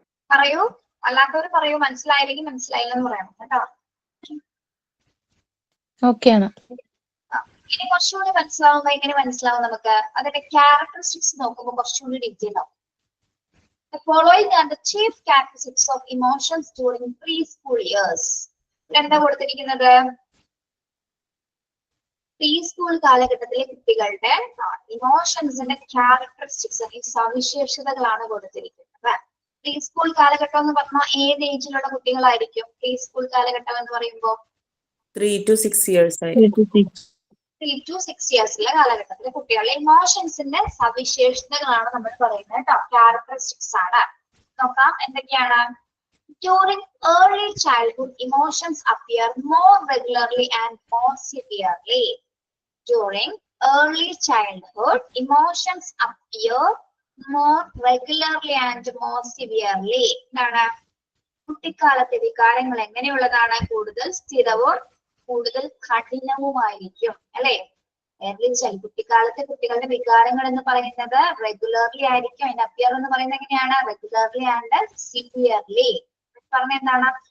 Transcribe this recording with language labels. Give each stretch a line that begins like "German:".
Malayalam: പറയൂ, അല്ലാത്തവർ പറയൂ. മനസ്സിലായില്ലെങ്കിൽ മനസ്സിലായില്ലെന്ന് പറയണം കേട്ടോ. ഓക്കെയാണ്. ഇനി കുറച്ചുകൂടി മനസ്സിലാവുമ്പോ എങ്ങനെ മനസ്സിലാവും നമുക്ക്? അതിന്റെ ക്യാരക്ടറിസ്റ്റിക്സ് നോക്കുമ്പോൾ കുറച്ചുകൂടി ഡീറ്റെയിൽ ആവും.
English: The following are the chief characteristics of emotions during preschool years.
Malayalam: എന്താ കൊടുത്തിരിക്കുന്നത്? പ്രീ സ്കൂൾ കാലഘട്ടത്തിലെ കുട്ടികളുടെ ഇമോഷൻസിന്റെ ക്യാരക്ടറിസ്റ്റിക്സ് അല്ലെങ്കിൽ സവിശേഷതകളാണ് കൊടുത്തിരിക്കുന്നത്. പ്രീ സ്കൂൾ കാലഘട്ടം എന്ന് പറഞ്ഞാൽ ഏത് ഏജിലുള്ള കുട്ടികളായിരിക്കും പ്രീ സ്കൂൾ കാലഘട്ടം എന്ന് പറയുമ്പോൾ?
English: 3 to 6 years.
Malayalam: 3 to 6 ഇയേഴ്സിലെ കാലഘട്ടത്തിലെ കുട്ടികളുടെ ഇമോഷൻസിന്റെ സവിശേഷതകളാണ് നമ്മൾ പറയുന്നത് കേട്ടോ. ക്യാരക്ടറിസ്റ്റിക്സ് ആണ്. നോക്കാം എന്തൊക്കെയാണ്.
English: During early childhood, emotions appear more regularly and more severely. During early childhood, emotions appear more regularly and more severely.
Malayalam: എന്താണ്? കുട്ടിക്കാലത്തെ വികാരങ്ങൾ എങ്ങനെയുള്ളതാണ്? കൂടുതൽ സ്ഥിരവും കൂടുതൽ കഠിനവുമായിരിക്കും അല്ലെ? കുട്ടിക്കാലത്തെ കുട്ടികളുടെ വികാരങ്ങൾ എന്ന് പറയുന്നത് റെഗുലർലി ആയിരിക്കും. അതിന്റെ അപ്പിയർ എന്ന് പറയുന്നത് എങ്ങനെയാണ്?
English: Regularly and severely.
Malayalam: പറഞ്ഞ എന്താണ്?